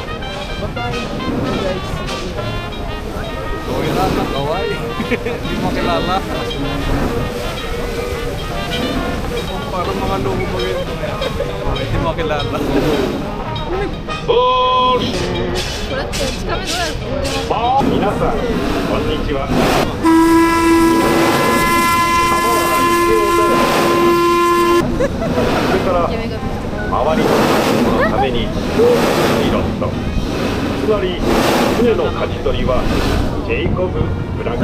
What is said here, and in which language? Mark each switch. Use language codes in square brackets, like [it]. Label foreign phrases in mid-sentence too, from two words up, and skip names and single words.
[tl] Gawin lang ng kaway. Hindi mo kilala. Parang mga logo mo yun. Hindi mo kilala. [ja] 皆さん、こんにちは。それから周りのためにピロット、つまり船の舵取りはジェイコブ・ブランク。